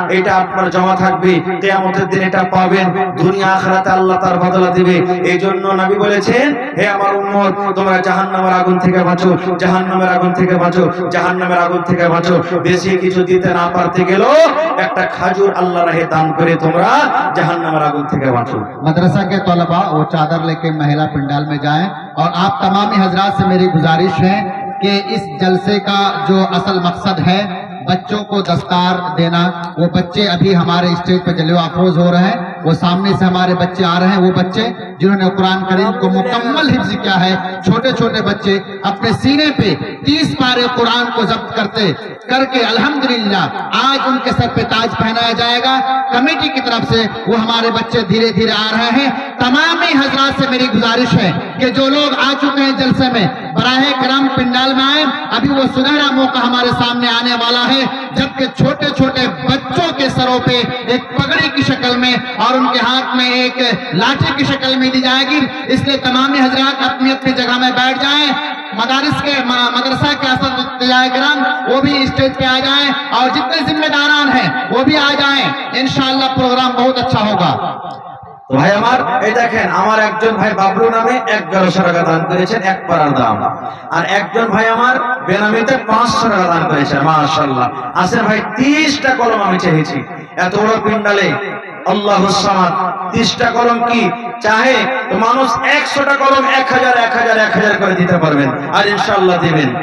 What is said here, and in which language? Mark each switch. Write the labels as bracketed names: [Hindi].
[Bangla] এটা আপনার জমা থাকবে, কিয়ামতের দিন এটা পাবেন। দুনিয়া আখিরাতে আল্লাহ তার বদলা দিবে। এই জন্য নবী বলেছেন, হে আমার উম্মত, তোমরা জাহান্নামের আগুন থেকে বাঁচো, জাহান্নামের আগুন থেকে বাঁচো, জাহান্নামের আগুন থেকে বাঁচো। বেশি কিছু দিতে না পারতে গেলেও একটা খাজুর আল্লাহর রাহে দান করে তোমরা জাহান্নামের আগুন থেকে বাঁচো। [Hindi] मदरसा के तलबा वो चादर लेके महिला पंडाल में जाएं। और आप तमामी हजरात से मेरी गुजारिश है कि इस जलसे का जो असल मकसद है बच्चों को दस्तार देना, वो बच्चे अभी हमारे स्टेज पर जलवा अफरोज हो रहे हैं, वो सामने से हमारे बच्चे आ रहे हैं, वो बच्चे जिन्होंने कुरान करीम को मुकम्मल हिफ्ज किया है। छोटे छोटे बच्चे अपने सीने पे 30 पारे कुरान को जब्त करके अल्हम्दुलिल्लाह आज उनके सर पे ताज पहनाया जाएगा। कमेटी की तरफ से वो हमारे बच्चे धीरे धीरे आ रहे हैं। तमाम हजरात से मेरी गुजारिश है कि जो लोग आ चुके हैं जलसे में, बराहे करम पिंडाल में आए। अभी वो सुनहरा मौका हमारे सामने आने वाला है, जबकि छोटे छोटे बच्चों के सरों पे एक पगड़ी की शक्ल में और उनके हाथ में एक लाठी की शक्ल में दी जाएगी। इसलिए तमाम हजरात अपनी अपनी जगह में बैठ जाएं। मदरसा के असद वो भी स्टेज पे आ जाएं और जितने जिम्मेदारान हैं वो भी आ जाएं। इंशाअल्लाह प्रोग्राम बहुत अच्छा होगा। [Bangla] তো ভাই আমার এই দেখেন, আমার একজন ভাই বাবলু নামে 1100 টাকা দান করেছেন, 1 পারার দাম। আর একজন ভাই আমার বেনামিতে 500 টাকা দান করেছেন। মাশাআল্লাহ, আসেন ভাই 30টা কলম আমি চেয়েছি এত বড় পিন্ডালে। আল্লাহুস সামাদ, 30টা কলম কি চাহে তো মানুষ 100টা কলম 1000 করে দিতে পারবেন, আর ইনশাআল্লাহ দিবেন।